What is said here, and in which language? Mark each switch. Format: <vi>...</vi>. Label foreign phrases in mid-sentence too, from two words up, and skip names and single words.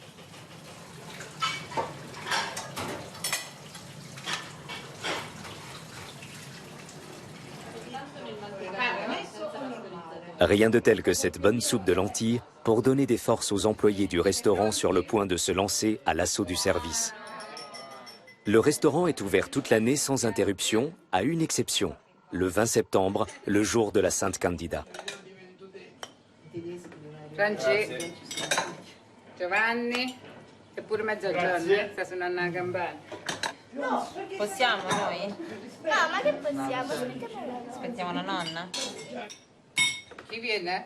<fr>Rien de tel que cette bonne soupe de lentilles pour donner des forces aux employés du restaurant sur le point de se lancer à l'assaut du service. Le restaurant est ouvert toute l'année sans interruption, à une exception, le 20 septembre, le jour de la Sainte Candida.</fr> <it>Giovanni. Eppure mezzogiorno, sta suonando una campana. Possiamo noi? No, ma che possiamo? Aspettiamo la nonna? Chi viene?</it>